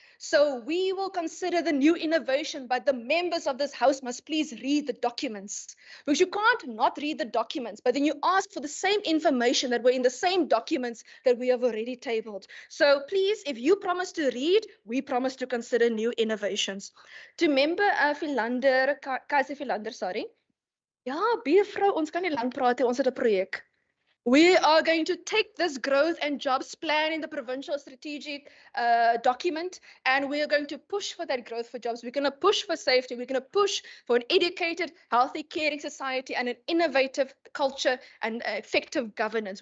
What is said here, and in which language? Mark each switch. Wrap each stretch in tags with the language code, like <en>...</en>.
<en>So we will consider the new innovation, but the members of this House must please read the documents, because you can't not read the documents, but then you ask for the same information that were in the same documents that we have already tabled. So please, if you promise to read, we promise to consider new innovations. To Member Philander, Kaiser Philander, sorry.</en> <af>Ja, buurvrou, ons kan nie lang praat nie, ons het 'n projek.</af> <en>We are going to take this growth and jobs plan in the provincial strategic document, and we are going to push for that growth for jobs. We're going to push for safety. We're going to push for an educated, healthy, caring society and an innovative culture and effective governance.</en>